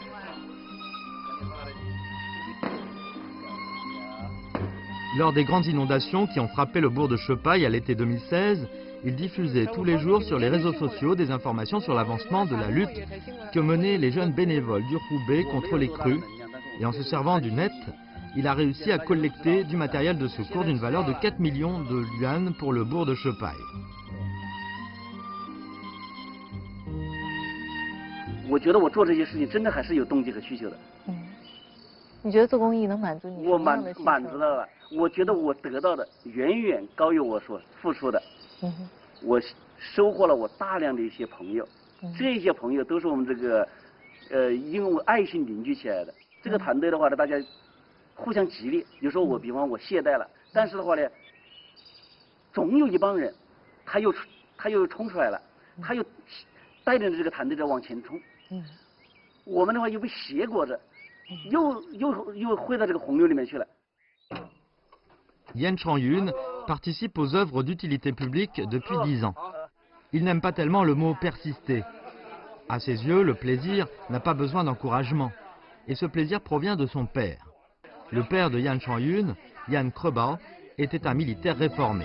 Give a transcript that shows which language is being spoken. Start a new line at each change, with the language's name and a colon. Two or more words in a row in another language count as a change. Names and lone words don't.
French: Lors des grandes inondations qui ont frappé le bourg de Chepaille à l'été 2016, il diffusait tous les jours sur les réseaux sociaux des informations sur l'avancement de la lutte que menaient les jeunes bénévoles du Roubaix contre les crues. Et en se servant du net, il a réussi à collecter du matériel de secours d'une valeur de 4 millions de yuan pour le bourg de Chepaille.
Chinese: 我觉得我做这些事情真的还是有动机和需求的。你觉得做公益能满足你什么样的需求？我满足了，我觉得我得到的远远高于我所付出的。我收获了我大量的一些朋友，这些朋友都是我们这个因为爱心凝聚起来的。这个团队的话呢，大家互相激励。有时候我比方我懈怠了，但是的话呢，总有一帮人，他又冲出来了，他又带领着这个团队在往前冲。我们的话又被挟裹着，又回到这个洪流里面去了。
French: Yan Changyun participe aux œuvres d'utilité publique depuis 10 ans. Il n'aime pas tellement le mot persister. À ses yeux, le plaisir n'a pas besoin d'encouragement. Et ce plaisir provient de son père. Le père de Yan Changyun, Yan Krebao, était un militaire réformé.